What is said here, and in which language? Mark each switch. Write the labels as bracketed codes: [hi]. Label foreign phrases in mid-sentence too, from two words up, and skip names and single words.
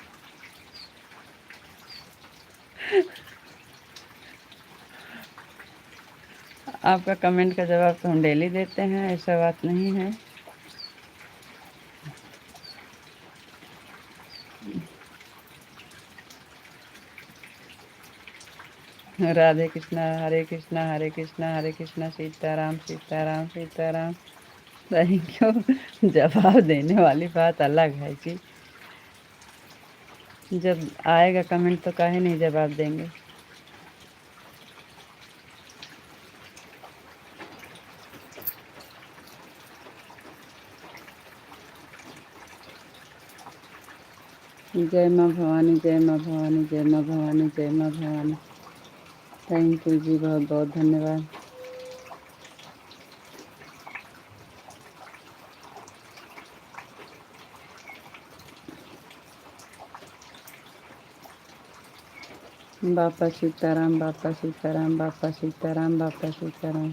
[hi] आपका कमेंट का जवाब तो हम डेली देते हैं, ऐसा बात नहीं है। राधे कृष्णा, हरे कृष्णा, हरे कृष्णा, हरे कृष्णा। सीताराम सीताराम सीताराम। [en] thank you. [hi] जवाब देने वाली बात अलग है जी। जब आएगा कमेंट तो काहे नहीं जवाब देंगे। जय माँ भवानी, जय माँ भवानी, जय माँ भवानी, जय माँ भवानी। [en] thank you [hi] जी, बहुत बहुत धन्यवाद। बापा सीताराम, बापा सीताराम, बापा सीताराम, बापा सीताराम।